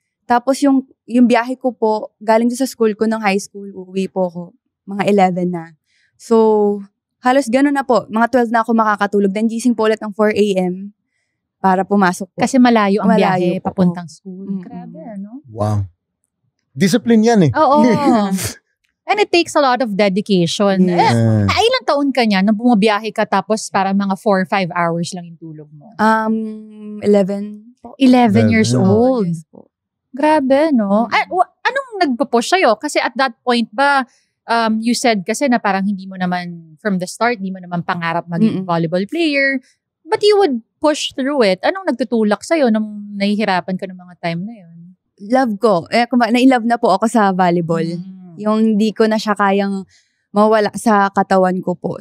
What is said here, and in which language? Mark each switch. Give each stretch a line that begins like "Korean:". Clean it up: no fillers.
Filipino: Tapos yung biyahe ko po, galing sa school ko ng high school, uuwi po ako. Mga 11 na. So, halos gano'n na po. Mga 12 na ako makakatulog. Then, gising po ulit ng 4 a.m. para pumasok po. Kasi malayo ang biyahe papuntang school. Grabe, no? Wow. Discipline yan eh. Oo.
English: And it takes a lot of dedication. Yeah.
Filipino: Ilang taon ka niya nung bumabiyahe ka tapos para mga
English: 4 or 5 hours
Filipino: lang yung tulog mo? 11. po.
English: 11 years 11. old.
Filipino: Yes po. Grabe, no? Anong nagpo-push sa'yo? Kasi
English: at that point
Filipino: ba,
English: you said
Filipino: kasi na parang hindi mo naman,
English: from the start,
Filipino: hindi mo naman pangarap maging volleyball player.
English: But you would push through it.
Filipino: Anong nagtutulak sa'yo nung nahihirapan ka ng mga time na yun? Love ko. Na-love na po ako sa volleyball. Yung hindi ko na siya kayang mawala sa katawan ko po.